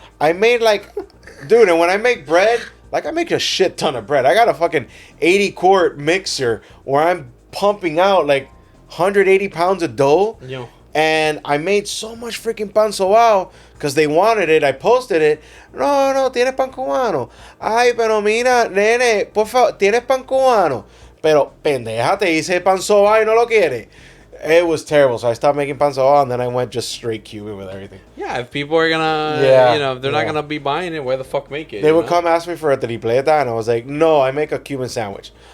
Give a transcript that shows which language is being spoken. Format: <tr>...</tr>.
<en>I made dude, and when I make bread, I make a shit ton of bread. I got a fucking 80-quart mixer where I'm pumping out 180 pounds of dough. Yo. And I made so much freaking pan sobao because they wanted it. I posted it.</en> <es>No, tienes pan cubano. Ay, pero mira, nene, por favor, tienes pan cubano. Pero pendeja, te hice pan sobao y no lo quiere.</es> <en>It was terrible. So I stopped making pan sobao and then I went just straight Cuban with everything. Yeah, if people are gonna, if they're not gonna be buying it, where the fuck make it? They would come ask me for a tripleta and I was like, no, I make a Cuban sandwich.</en>